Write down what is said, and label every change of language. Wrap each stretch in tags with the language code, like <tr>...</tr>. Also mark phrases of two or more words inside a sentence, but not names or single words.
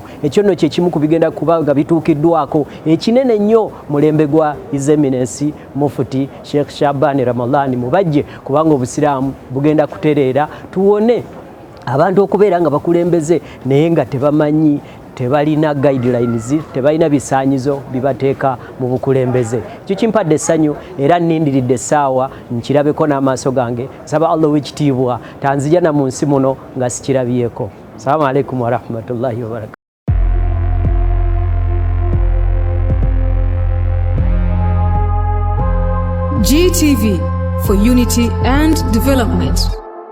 <lg>Ekyo nno kye kimu ku bigenda kuba nga bituukiddwako ekinene nnyo mulembe gwa</lg> <en>His Eminence</en> <lg>Mufti Sheikh Shaban Ramadhan mubajje kubanga obusiraamu bugenda kutereera tuwone abantu okubeera nga bakulembeze naye nga tebamanyi, tebalina guidelines, tebalina bisaanyizo bibateeka mu bukulembeze. Ekyo kimpadde essanyu era nnindiridde essaawa nkirabeko n'amaaso gange. Nsaba Allah w'ekitiibwa tanzija na mu nsi muno nga sikirabyeko.</lg> <ar>السلام عليكم ورحمة الله وبركاته.</ar> <en>GTV for unity and development.</en>